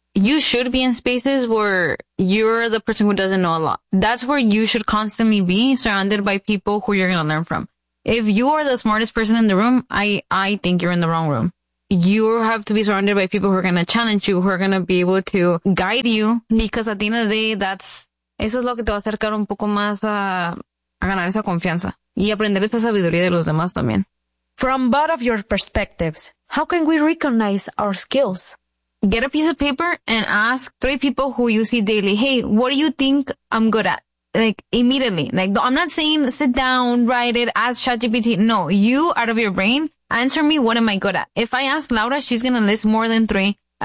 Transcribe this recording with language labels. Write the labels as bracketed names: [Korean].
[English] You should be in spaces where you're the person who doesn't know a lot. That's where you should constantly be, surrounded by people who you're going to learn from. If you are the smartest person in the room, I think you're in the wrong room. You have to be surrounded by people who are going to challenge you, who are going to be able to guide you. Because at the end of the day, that's... [Spanish] Eso es lo que te va a acercar un poco más a ganar esa confianza. Y aprender esa sabiduría de los demás también. [English] From both of your perspectives, how can we recognize our skills? Get a piece of paper and ask 3 people who you see daily, hey, what do you think I'm good at? Like, immediately. Like, I'm not saying sit down, write it, ask ChatGPT. No, you, out of your brain, answer me, what am I good at? If I ask Laura, she's going to list more than 3.